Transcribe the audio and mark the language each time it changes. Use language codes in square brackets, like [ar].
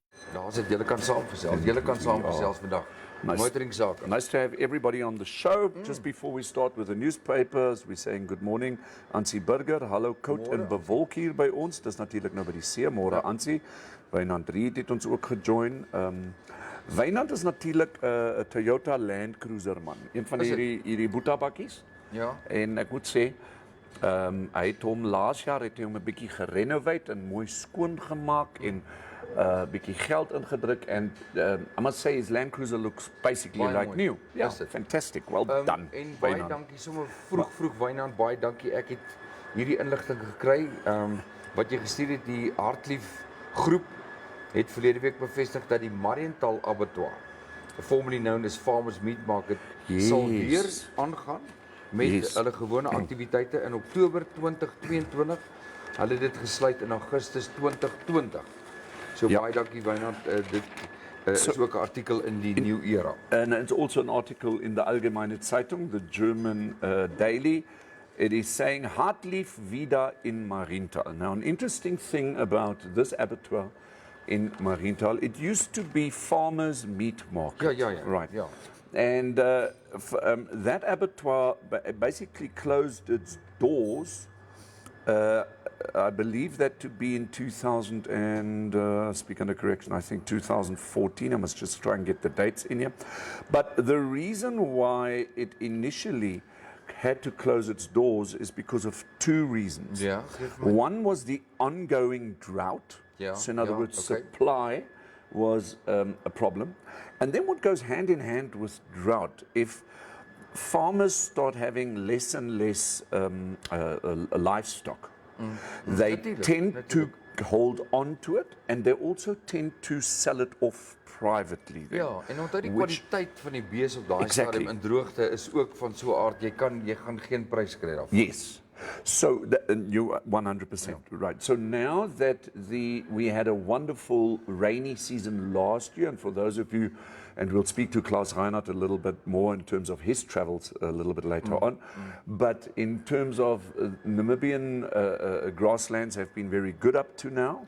[af] Daar's dit, julle kan saamgesels. Julle kan saamgesels vandag. Motoring sake. [en] Nice to have everybody on the show. Just before we start with the newspapers, we're saying good morning. [af] Ansie Burger, hallo koud en bewolk hier by ons. Dis natuurlik nou by die see. Môre Ansie. Wynand Reed het ons ook gejoin. Wynand is natuurlik 'n Toyota Land Cruiser man. Een van hierdie boetabakkies. Ja. En ek moet sê, hy het hom laas jaar het hy hom 'n bietjie gerenoveer en mooi skoon gemaak en bietjie geld ingedruk [en] and I must say his Land Cruiser looks basically like new. Yeah, fantastic. Well done. [af] En baie dankie sommer vroeg Wynand, baie dankie. Ek het hierdie inligting gekry wat jy gestuur het. Die Hartlief groep het verlede week bevestig dat die Mariental Abattoir, [en] formerly known as Farmers Meat Market, [af] sal weer aangaan met hulle gewone aktiwiteite in Oktober 2022. Hulle het dit gesluit in Augustus 2020. So baie dankie Wynand, dit is ook 'n artikel in die New Era. [en] And it's also an article in the Allgemeine Zeitung, the German daily. It is saying Hartlief wieder in Mariental. Now an interesting thing about this abattoir in Mariental, it used to be Farmers Meat Market. Yeah. Right. Yeah. And that abattoir basically closed its doors. I believe that to be in 2000 and, speak under correction, I think 2014. I must just try and get the dates in here. But the reason why it initially had to close its doors is because of 2 reasons. Yeah. One was the ongoing drought. Yeah. So in other words, supply was a problem. And then what goes hand in hand with drought, if farmers start having less and less livestock, they tend to hold on to it and they also tend to sell it off privately. [af] Ja, en onthou die kwaliteit van die bees op daai stadium in droogte is ook van so 'n aard jy gaan geen prys kry daarvan. [en] Yes. So you're 100% right. So now that we had a wonderful rainy season last year, and for those of you, and we'll speak to Klaus Reinhardt a little bit more in terms of his travels a little bit later on, but in terms of Namibian grasslands have been very good up to now.